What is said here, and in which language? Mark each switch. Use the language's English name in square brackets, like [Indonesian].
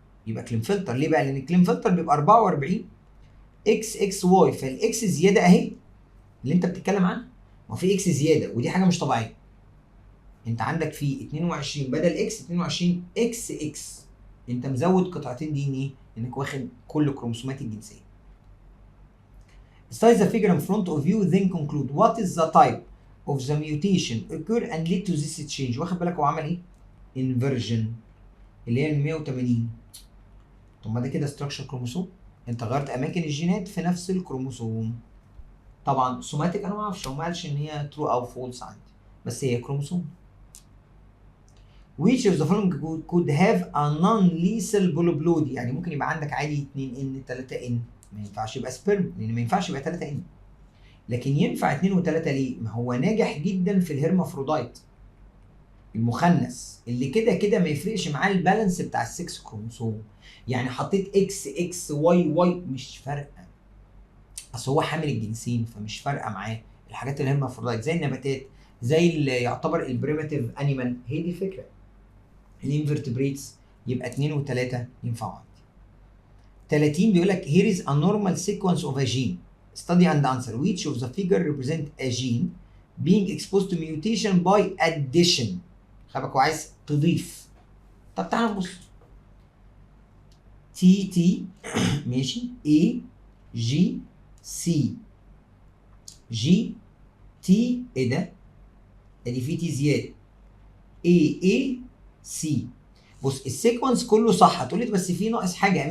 [Arabic] يبقى كلين فلتر. ليه بقى؟ لان كلين فلتر بيبقى 44 اكس اكس واي، فالاكس زياده اهي اللي انت بتتكلم عنها. ما في اكس زياده ودي حاجه مش طبيعيه. انت عندك في 22 بدل اكس 22 اكس اكس، انت مزود قطعتين دي ان ايه؟ انك واخد كل كروموسومات الجنسيه. [English] Study the figure in front of you then conclude what is the type of the mutation occur and lead to this change. [Arabic] واخد بالك هو عمل ايه؟ inversion اللي هي ال 180. طب ما ده كده structure كروموسوم، انت غيرت اماكن الجينات في نفس الكروموسوم. طبعا سوماتيك انا ما اعرفش، هو ما قالش ان هي true او false عندي، بس هي كروموسوم. [English] which of the following could have a non-lethal polyploidy. [Arabic] يعني ممكن يبقى عندك عادي 2 n 3 n، ما ينفعش يبقى سبرم لان ما ينفعش يبقى 3 n. لكن ينفع 2 و3 ليه؟ ما هو ناجح جدا في الهرمافرودايت المخنث اللي كده كده ما يفرقش معاه البالانس بتاع السكس كروموسوم. يعني حطيت اكس اكس واي واي مش فارقه، اصل هو حامل الجنسين فمش فارقه معاه. الحاجات الهرمافرودايت زي النباتات، زي اللي يعتبر البريماتيف انيمال، هي دي الفكره. الانفرتبريتس يبقى 2 و3 ينفعوا عندي. [English] 30 [Arabic] بيقول لك [English] here is a normal sequence of a gene. Study and answer which of the figure represent a gene being exposed to mutation by addition. [Arabic] خلي بالك هو عايز تضيف. طب تعال نبص. تي تي ماشي، A جي سي جي تي، ايه ده؟ ادي في تي زياده. A سي. بص السيكونس كله صح، هتقولي بس في ناقص حاجه.